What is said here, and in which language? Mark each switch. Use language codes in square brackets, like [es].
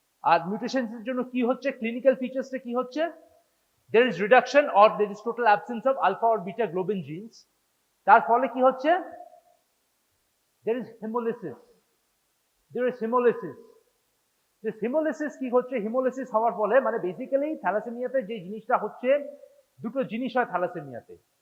[bn] আর mutations এর জন্য কি হচ্ছে, ক্লিনিক্যাল ফিচারসটা কি হচ্ছে? [en] there is reduction or there is total absence of alpha or beta globin genes. [bn] তার ফলে কি হচ্ছে? [en] there is hemolysis. [bn] this hemolysis কি হচ্ছে? hemolysis হওয়ার ফলে মানে বেসিক্যালি থ্যালাসেমিয়াতে যে জিনিসটা হচ্ছে, দুটো জিনিস হয় থ্যালাসেমিয়াতে.